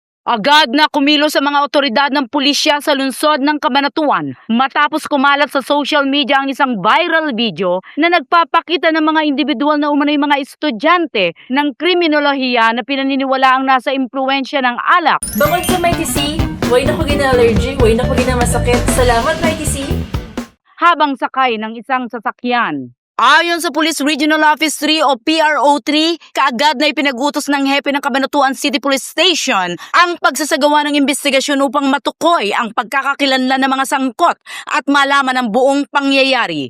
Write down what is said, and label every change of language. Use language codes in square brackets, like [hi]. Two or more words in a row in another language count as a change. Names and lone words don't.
[tl] Agad na kumilos sa mga otoridad ng pulisya sa lungsod ng Cabanatuan matapos kumalat sa [en] social media [tl] ang isang [en] viral video [tl] na nagpapakita ng mga individual na umano'y mga estudyante ng kriminolohiya na pinaniniwalaang nasa impluensya ng alak. [hil] Bangod sa Mighty C, way na ko gina-allergy, way na ko gina-masakit. Salamat Mighty C! [tl] Habang sakay ng isang sasakyan. Ayon sa Police Regional Office 3 o PRO3, kaagad na ipinag-utos ng hepe ng Cabanatuan City Police Station ang pagsasagawa ng investigasyon upang matukoy ang pagkakakilanlan ng mga sangkot at malaman ang buong pangyayari.